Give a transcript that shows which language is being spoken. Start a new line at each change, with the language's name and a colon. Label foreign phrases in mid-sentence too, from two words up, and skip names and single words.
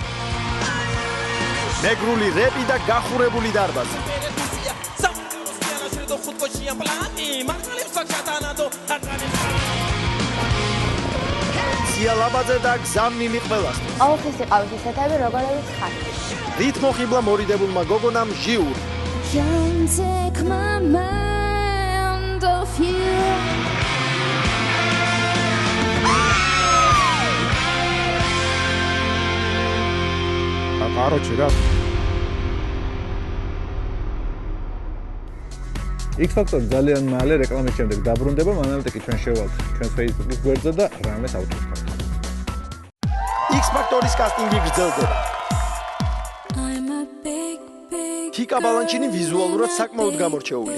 Georgian: მეგრული რეპი და გახურებული დარბაზი. სიალაბაძე და გზავნილი ყველასთვის. ყოველთვის იყავით ისეთები, როგორებიც ხართ. რითმოხიბლა მორიდებულმა გოგონამ ჟიური.
English: Can't take my mind off you.
Russian: Короче, да.
Georgian: X-Factor ძალიან მალე რეკლამის შემდეგ დაბრუნდება, მანამდე კი ჩვენ შევვალთ ჩვენს Facebook-ის გვერდზე და რამეს ავტოვებთ. X-Factor-ის კასტინგი გრძელდება. თიკა ბალანჩინი ვიზუალურად საკმაოდ გამორჩეულია.